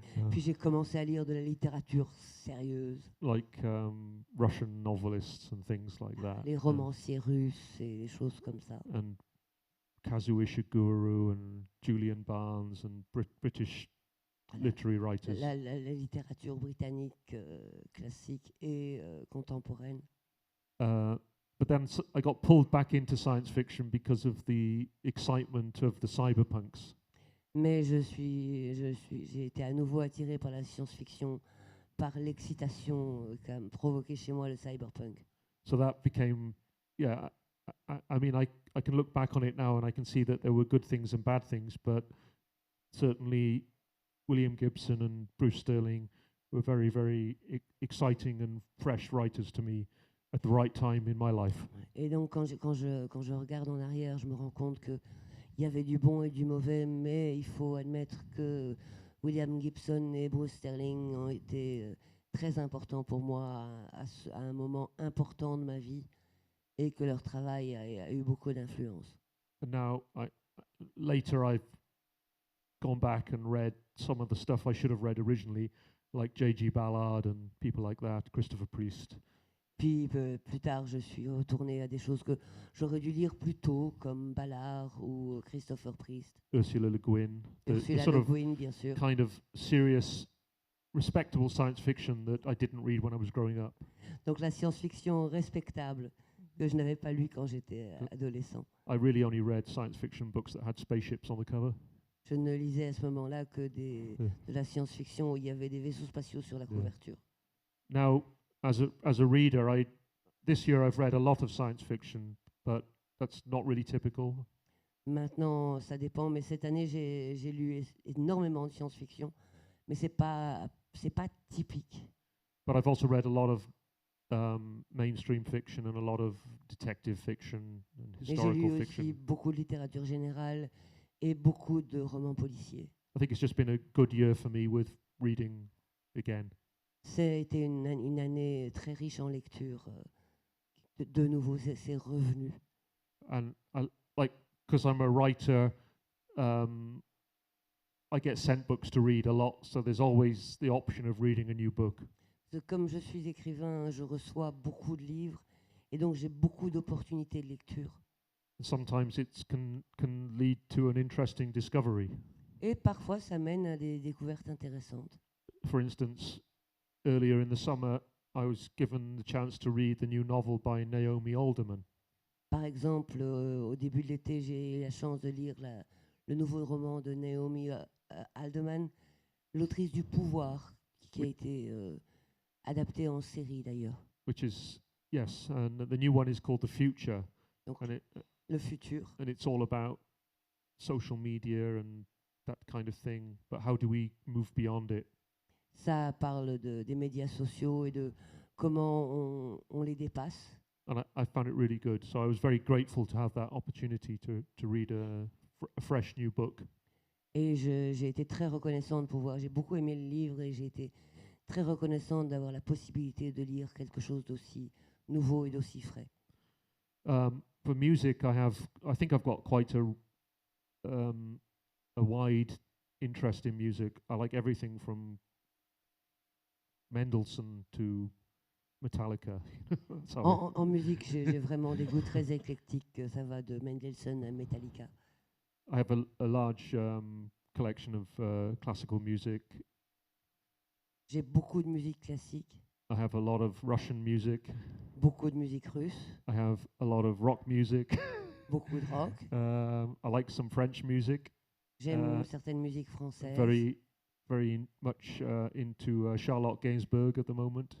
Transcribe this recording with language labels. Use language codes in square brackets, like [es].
[fr] Puis j'ai commencé à lire de la littérature sérieuse, [en] Like Russian novelists and things like that. [fr] les romanciers russes et des choses comme ça. [en] And Kazuo Ishiguro and Julian Barnes and British [fr] La- [en] literary writers. [fr] La littérature britannique classique et contemporaine. [en] But then I got pulled back into science fiction because of the excitement of the cyberpunks. [fr] Mais j'ai été à nouveau attiré par la science-fiction, par l'excitation qu'a provoqué chez moi le cyberpunk. [en] So that became, yeah, I mean, I can look back on it now and I can see that there were good things and bad things, but certainly William Gibson and Bruce Sterling were very, very exciting and fresh writers to me at the right time in my life. [fr] Et donc quand je regarde en arrière, je me rends compte que il y avait du bon et du mauvais, mais il faut admettre que William Gibson et Bruce Sterling ont été très importants pour moi à un moment important de ma vie et que leur travail a eu beaucoup d'influence. [en] And now, later I've gone back and read some of the stuff I should have read originally, like J.G. Ballard and people like that, Christopher Priest. [fr] Puis plus tard, je suis retournée à des choses que j'aurais dû lire plus tôt, comme Ballard ou Christopher Priest. [en] Ursula Le Guin, the [fr] Ursula [en] sort [fr] Le [en] of [fr] Guin, bien sûr. [en] kind of serious, respectable science fiction that I didn't read when I was growing up. [fr] Donc la science-fiction respectable que je n'avais pas lu quand j'étais adolescent. [en] I really only read science fiction books that had spaceships on the cover. [fr] Je ne lisais à ce moment-là que de la science-fiction où il y avait des vaisseaux spatiaux sur la couverture. [en] Now, as a reader, this year I've read a lot of science fiction, but that's not really typical. [fr] Maintenant, ça dépend, mais cette année, j'ai lu énormément de science-fiction, mais c'est pas typique. [en] But I've also read a lot of mainstream fiction and a lot of detective fiction and [fr] Et j'ai [en] historical [fr] lu [en] fiction. [fr] aussi beaucoup de littérature générale et beaucoup de romans policiers. [en] I think it's just been a good year for me with reading again. [fr] C'était une année très riche en lecture. De nouveau, c'est revenu. [en] And because I'm a writer, I get sent books to read a lot, so there's always the option of reading a new book. [fr] Comme je suis écrivain, je reçois beaucoup de livres et donc j'ai beaucoup d'opportunités de lecture. [en] And sometimes it can lead to an interesting discovery. [fr] Et parfois, ça mène à des découvertes intéressantes. [en] For instance, earlier in the summer, I was given the chance to read the new novel by Naomi Alderman. [fr] Par exemple, au début de l'été, j'ai eu la chance de lire le nouveau roman de Naomi Alderman, l'autrice du Pouvoir, qui a été adapté en série d'ailleurs. [en] Which is, yes, and the new one is called The Future. [fr] Donc, [en] And [fr] le futur. [en] and it's all about social media and that kind of thing, but how do we move beyond it? [fr] Ça parle des médias sociaux et de comment on les dépasse. [en] And I found it really good. So I was very grateful to have that opportunity to read a fresh new book. [fr] Et j'ai été très reconnaissante j'ai beaucoup aimé le livre et j'ai été très reconnaissante d'avoir la possibilité de lire quelque chose d'aussi nouveau et d'aussi frais. [en] For music, I think I've got quite a wide interest in music. I like everything from Mendelssohn to Metallica. That's how [fr] En musique, j'ai vraiment des goûts très éclectiques. Ça va de Mendelssohn à Metallica. [en] I have a large collection of classical music. [fr] J'ai beaucoup de musique classique, [en] I have a lot of Russian music. [fr] beaucoup de musique russe, [en] I have a lot of rock music. [fr] beaucoup de rock. [en] I like some French music. [fr] J'aime certaines musiques françaises. [en] Very much into Charlotte Gainsbourg at the moment.